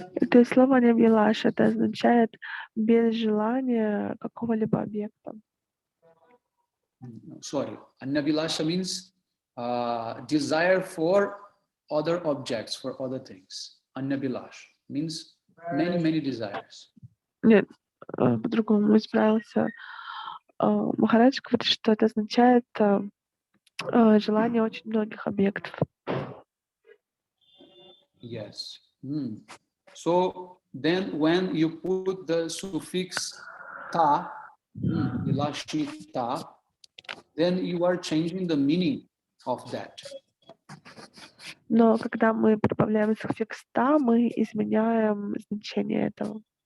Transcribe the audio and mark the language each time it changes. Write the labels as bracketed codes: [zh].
[ru] То есть слово «анябилаша» это означает без желания какого-либо объекта. [en] Sorry, Anyabilasha means desire for other objects, for other things. Anyabilash means many desires. [ru] Нет, по-другому исправился. Махарадж говорит, что это означает желание очень многих объектов. [en] Yes. So then when you put the suffix ta, ilashita, then you are changing the meaning of that. [ru] Но когда мы прибавляем суффикс «та», мы изменяем значение этого.